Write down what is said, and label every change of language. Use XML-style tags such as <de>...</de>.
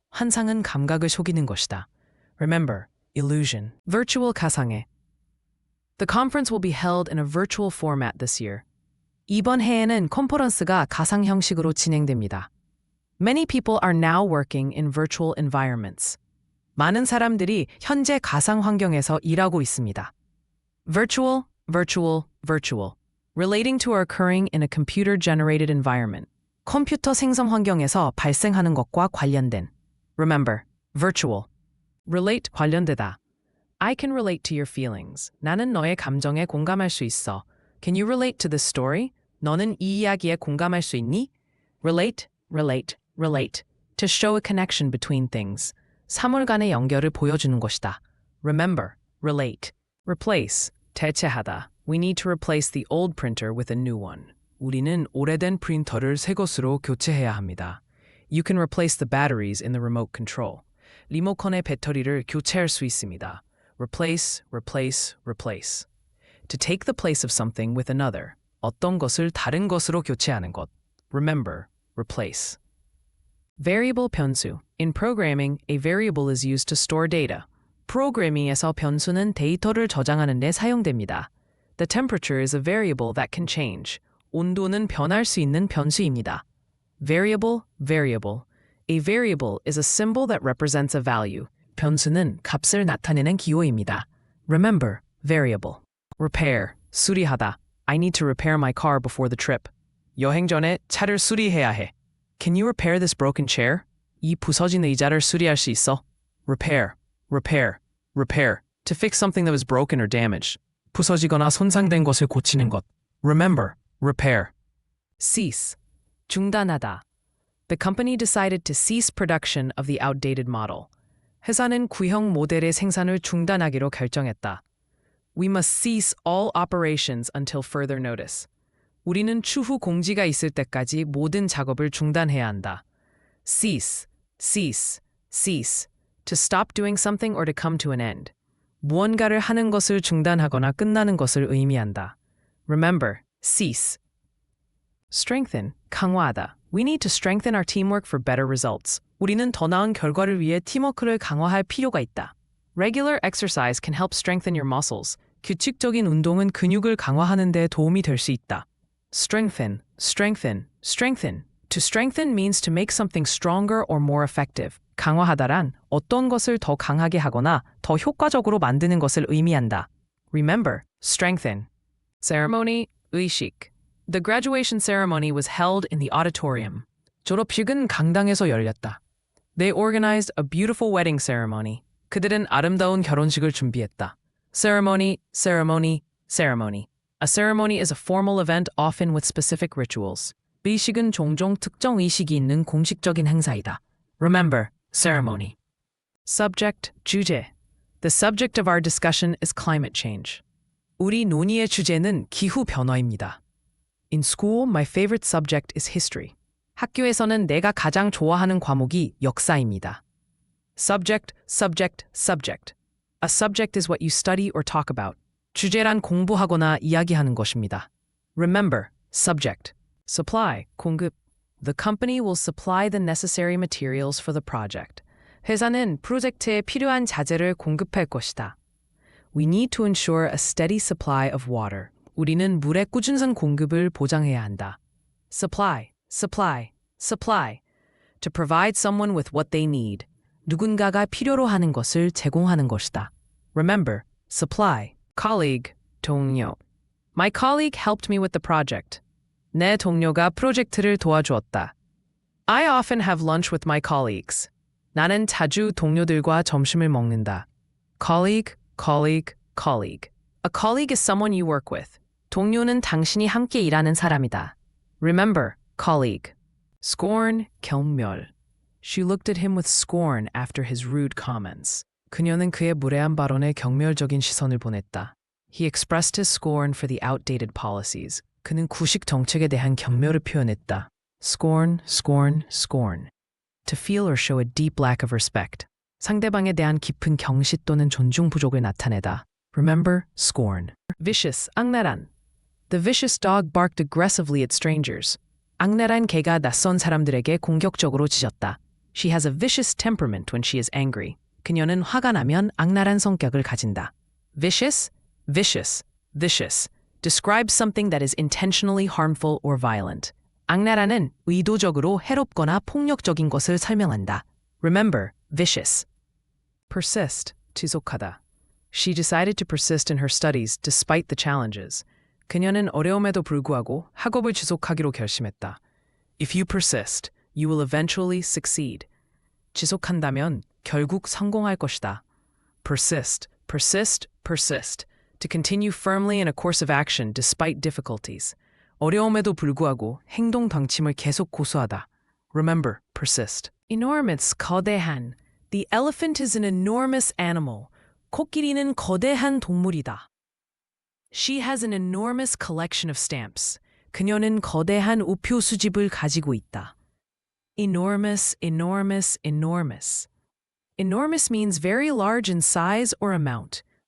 <ko>환상은 감각을 속이는 것이다.</ko> <en>Remember, illusion. Virtual</en> <ko>가상의.</ko> <en>The conference will be held in a virtual format this year.</en> <ko>이번 해에는 컨퍼런스가 가상 형식으로 진행됩니다.</ko> <en>Many people are now working in virtual environments.</en> <ko>많은 사람들이 현재 가상 환경에서 일하고 있습니다.</ko> <en>Virtual, virtual, virtual. Relating to or occurring in a computer-generated environment.</en> <ko>컴퓨터 생성 환경에서 발생하는 것과 관련된.</ko> <en>Remember, virtual. Relate, 관련되다. I can relate to your feelings.</en> <ko>나는 너의 감정에 공감할 수 있어.</ko> <en>Can you relate to this story?</en> <ko>너는 이 이야기에 공감할 수 있니?</ko> <en>Relate, relate, relate. To show a connection between things.</en> <ko>사물 간의 연결을 보여주는 것이다.</ko> <en>Remember, relate. Replace, 대체하다. We need to replace the old printer with a new one.</en> <ko>우리는 오래된 프린터를 새 것으로 교체해야 합니다.</ko> <en>You can replace the batteries in the remote control.</en> <ko>리모컨의 배터리를 교체할 수 있습니다.</ko> <en>Replace, replace, replace. To take the place of something with another.</en> <ko>어떤 것을 다른 것으로 교체하는 것.</ko> <en>Remember, replace. Variable</en> <ko>변수.</ko> <en>In programming, a variable is used to store data.</en> <ko>프로그래밍에서 변수는 데이터를 저장하는 데 사용됩니다.</ko> <en>The temperature is a variable that can change.</en> <ko>온도는 변할 수 있는 변수입니다.</ko> <en>Variable, variable. A variable is a symbol that represents a value.</en> <ko>변수는 값을 나타내는 기호입니다.</ko> <en>Remember, variable. Repair, 수리하다. I need to repair my car before the trip.</en> <ko>여행 전에 차를 수리해야 해.</ko> <en>Can you repair this broken chair?</en> <ko>이 부서진 의자를 수리할 수 있어?</ko> <en>Repair, repair, repair. To fix something that was broken or damaged.</en> <ko>부서지거나 손상된 것을 고치는 것.</ko> <en>Remember, repair. Cease. 중단하다. The company decided to cease production of the outdated model.</en> <ko>회사는 구형 모델의 생산을 중단하기로 결정했다.</ko> <en>We must cease all operations until further notice.</en> <ko>우리는 추후 공지가 있을 때까지 모든 작업을 중단해야 한다.</ko> <en>Cease, cease, cease. To stop doing something or to come to an end.</en> <ko>무언가를 하는 것을 중단하거나 끝나는 것을 의미한다.</ko> <en>Remember, cease. Strengthen, 강화하다. We need to strengthen our teamwork for better results.</en> <ko>우리는 더 나은 결과를 위해 팀워크를 강화할 필요가 있다.</ko> <en>Regular exercise can help strengthen your muscles.</en> <ko>규칙적인 운동은 근육을 강화하는 데 도움이 될 수 있다.</ko> <en>Strengthen, strengthen, strengthen. To strengthen means to make something stronger or more effective.</en> <ko>강화하다란 어떤 것을 더 강하게 하거나 더 효과적으로 만드는 것을 의미한다.</ko> <en>Remember, strengthen. Ceremony, 의식. The graduation ceremony was held in the auditorium.</en> <ko>졸업식은 강당에서 열렸다.</ko> <en>They organized a beautiful wedding ceremony.</en> <ko>그들은 아름다운 결혼식을 준비했다.</ko> <en>Ceremony, ceremony, ceremony. A ceremony is a formal event often with specific rituals.</en> <ko>의식은 종종 특정 의식이 있는 공식적인 행사이다.</ko> <en>Remember, ceremony. Subject, 주제. The subject of our discussion is climate change.</en> <ko>우리 논의의 주제는 기후 변화입니다.</ko> <en>In school, my favorite subject is history.</en> <ko>학교에서는 내가 가장 좋아하는 과목이 역사입니다.</ko> <en>Subject, subject, subject. A subject is what you study or talk about.</en> <ko>주제란 공부하거나 이야기하는 것입니다.</ko> <en>Remember, subject. Supply, 공급. The company will supply the necessary materials for the project.</en> <ko>회사는 프로젝트에 필요한 자재를 공급할 것이다.</ko> <en>We need to ensure a steady supply of water.</en> <ko>우리는 물의 꾸준한 공급을 보장해야 한다.</ko> <en>Supply, supply, supply. To provide someone with what they need.</en> <ko>누군가가 필요로 하는 것을 제공하는 것이다.</ko> <en>Remember, supply. Colleague, 동료. My colleague helped me with the project.</en> <ko>내 동료가 프로젝트를 도와주었다.</ko> <en>I often have lunch with my colleagues.</en> <ko>나는 자주 동료들과 점심을 먹는다.</ko> <en>Colleague, colleague, colleague. A colleague is someone you work with.</en> <ko>동료는 당신이 함께 일하는 사람이다.</ko> <en>Remember, colleague. Scorn, 경멸. She looked at him with scorn after his rude comments.</en> <ko>그녀는 그의 무례한 발언에 경멸적인 시선을 보냈다.</ko> <en>He expressed his scorn for the outdated policies.</en> <ko>그는 구식 정책에 대한 경멸을 표현했다.</ko> <en>Scorn, scorn, scorn. To feel or show a deep lack of respect.</en> <ko>상대방에 대한 깊은 경시 또는 존중 부족을 나타내다.</ko> <en>Remember, scorn. Vicious, 악랄한. The vicious dog barked aggressively at strangers.</en> <ko>악랄한 개가 낯선 사람들에게 공격적으로 짖었다.</ko> <en>She has a vicious temperament when she is angry.</en> <ko>그녀는 화가 나면 악랄한 성격을 가진다.</ko> <en>Vicious, vicious, vicious. Describes something that is intentionally harmful or violent.</en> <ko>악랄한은 의도적으로 해롭거나 폭력적인 것을 설명한다.</ko> <en>Remember, vicious. Persist, 지속하다. She decided to persist in her studies despite the challenges.</en> <ko>그녀는 어려움에도 불구하고 학업을 지속하기로 결심했다.</ko> <en>If you persist, you will eventually succeed.</en> <ko>지속한다면 결국 성공할 것이다.</ko> <en>Persist, persist, persist. To continue firmly in a course of action despite difficulties.</en> <ko>어려움에도 불구하고 행동 방침을 계속 고수하다.</ko> <en>Remember, persist. Enormous, 거대한. The elephant is an enormous animal.</en> <ko>코끼리는 거대한 동물이다.</ko> <en>She has an enormous collection of stamps.</en> <ko>그녀는 거대한 우표 수집을 가지고 있다.</ko> <en>Enormous, enormous, enormous. Enormous means very large in size or amount.</en>